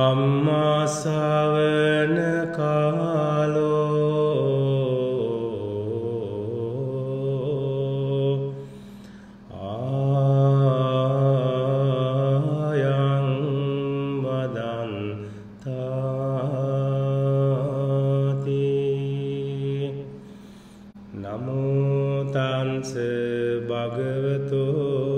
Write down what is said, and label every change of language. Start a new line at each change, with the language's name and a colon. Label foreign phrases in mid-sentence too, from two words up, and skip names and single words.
Pali: ධම්මා ශ්‍රවණ කාලෝ ආයං වදන්තාති නමෝ තංස භගවතෝ